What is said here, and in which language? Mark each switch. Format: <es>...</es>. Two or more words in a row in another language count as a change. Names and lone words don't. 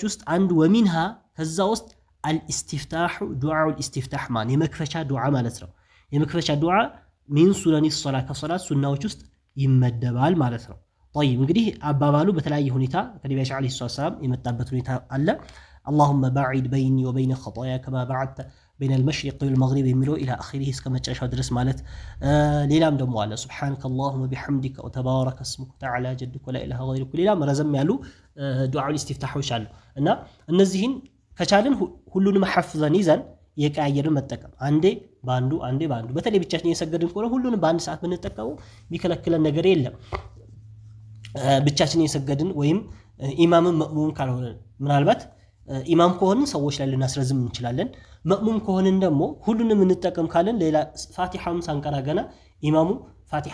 <am>ውስጥ አንዱ ወሚንሃ ከዛ ውስጥ</am> <ar>الاستفتاح دعاء الاستفتاح</ar> <am>ማን የመክፈቻ ዱዓ ማለት ነው። የመክፈቻ ዱዓ</am> <ar>من سنن الصلاة</ar> <am>ከሶላት ሱናዎች ውስጥ ይመደባል ማለት ነው። طيب እንግዲህ አባባሉ በተለያየ ሁኔታ ከነቢያችን</am> <ar>عليه السلام</ar> <am>የመጣበት ሁኔታ አለ።</am> <ar>اللهم باعد بيني وبين خطايا كما بعدت بين المشرق والمغرب</ar> <am>የሚለው</am> <ar>إلى آخره</ar> <am>እስከ መጨረሻው ድረስ ማለት ሌላም ደግሞ አለ</am> <ar>سبحانك اللهم بحمدك وتبارك اسمك وتعالى جدك ولا اله غيرك</ar> <am>ሌላም ረዘም ያሉ ዱዓኡል ኢስቲፍታሆች አሉ እና እነዚህን ከቻልን ሁሉንም ሐፍዘን ይዘን የቀያየርን መጠቀም አንዴ ባንዱ በተለይ ብቻችን የሰገድን ከሆነ ሁሉንም በአንድ ሰዓት ብንጠቀመው የሚከለክለን ነገር የለም። ብቻችን የሰገድን ወይም ኢማምን መእሙም ካልሆነ ምናልባት ኢማም ከሆንን ሰዎች ላይ ልናስረዝም እንችላለን። መእሙም ከሆንን ደግሞ ሁሉንም እንጠቀም ካለን ሌላ ፋቲሐም ሳንቀራ ገና ኢማሙ ፋቲሐ</am>